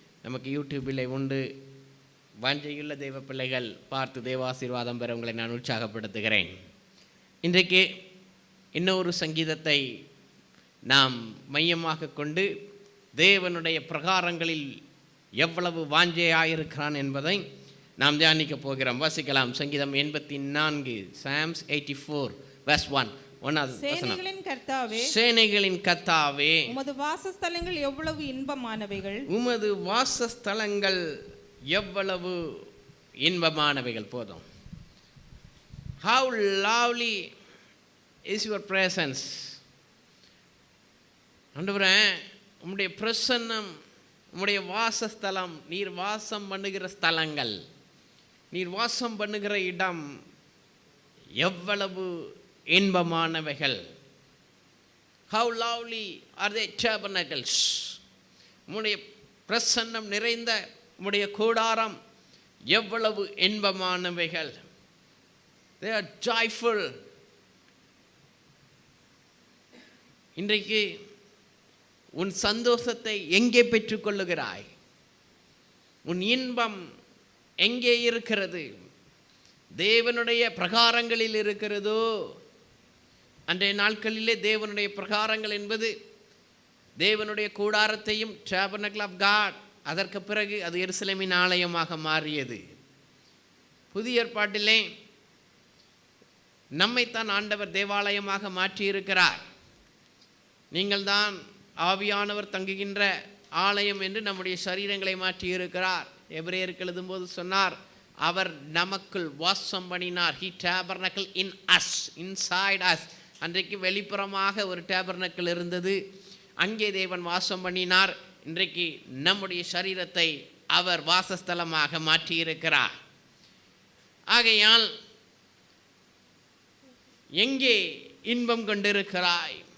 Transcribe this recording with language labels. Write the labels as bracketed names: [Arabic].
[Tamil] நமக்கு யூடியூபில் உண்டு. வாஞ்சையுள்ள தெய்வ பிள்ளைகள் பார்த்து தேவாசீர்வாதம் பெற உங்களை நான் உற்சாகப்படுத்துகிறேன். இன்றைக்கு இன்னொரு சங்கீதத்தை நாம் மையமாக கொண்டு தேவனுடைய பிரகாரங்களில் எவ்வளவு வாஞ்சையாயிருக்கிறான் என்பதை நாம் தியானிக்க போகிறோம். வாசிக்கலாம். சங்கீதம் 84, [English] Psalms 84 verse 1. [Tamil] சேனைகளின் கர்த்தாவே, சேனைகளின் கர்த்தாவே, உமது வாசஸ்தலங்கள் எவ்வளவு இன்பமானவைகள், உமது வாசஸ்தலங்கள் எவ்வளவு இன்பமானவைகள். போதும். [English] How lovely is your presence. [Tamil] ஆண்டவரே, உம்முடைய பிரசன்னம், உம்முடைய வாசஸ்தலம், நீர் வாசம் பண்ணுகிற ஸ்தலங்கள், நீர் வாசம் பண்ணுகிற இடம் எவ்வளவு இன்பமானவைகள். [English] How lovely are the tabernacles. [Tamil] உம்முடைய பிரசன்னம் நிறைந்த உம்முடைய கூடாரம் எவ்வளவு இன்பமானவைகள். [English] They are joyful. [Tamil] இன்றைக்கு உன் சந்தோஷத்தை எங்கே பெற்றுக்கொள்ளுகிறாய்? உன் இன்பம் எங்கே இருக்கிறது? தேவனுடைய பிரகாரங்களில் இருக்கிறதோ? அன்றைய நாட்களிலே தேவனுடைய பிரகாரங்கள் என்பது தேவனுடைய கூடாரத்தையும், [English] tabernacle of God, [Tamil] அதற்கு பிறகு அது எருசலேமின் ஆலயமாக மாறியது. புதிய ஏற்பாட்டிலே நம்மைத்தான் ஆண்டவர் தேவாலயமாக மாற்றியிருக்கிறார். நீங்கள் தான் ஆவியானவர் தங்குகின்ற ஆலயம் என்று நம்முடைய சரீரங்களை மாற்றியிருக்கிறார். எபிரேயருக்கு எழுதும்போது சொன்னார், அவர் நமக்குள் வாசம் பண்ணினார். [English] He tabernacle in us, inside us. [Tamil] அன்றைக்கு வெளிப்புறமாக ஒரு டேபர்னக்கிள் இருந்தது, அங்கே தேவன் வாசம் பண்ணினார். இன்றைக்கு நம்முடைய சரீரத்தை அவர் வாசஸ்தலமாக மாற்றியிருக்கிறார். ஆகையால் எங்கே இன்பம் கொண்டிருக்கிறாய்?